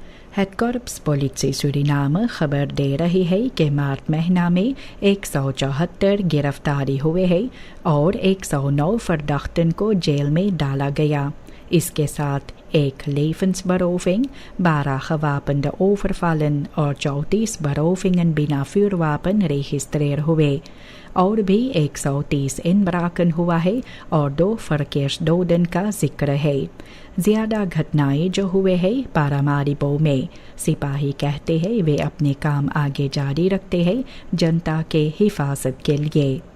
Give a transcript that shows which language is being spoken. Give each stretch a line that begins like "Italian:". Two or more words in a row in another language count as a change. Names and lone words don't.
Hindi: हेडकॉर्प्स पुलिस सूरीनाम खबर दे रही है कि मार्च महीना में 174 गिरफ्तारी हुए हैं और 109 फर्दाख्तन को जेल में डाला गया। इसके साथ एक levensberoving, 12
Dutch: gewapende overvallen
Hindi: और 34 berovingen बिना vuurwapen registreer हुए। और भी 130 inbraken हुआ है और 2 verkeersdoden का जिक्र है। ज़्यादा घटनाएं जो हुए हैं पारामारिबो में। सिपाही कहते हैं वे अपने काम आगे जारी रखते हैं जनता के हिफाजत के लिए।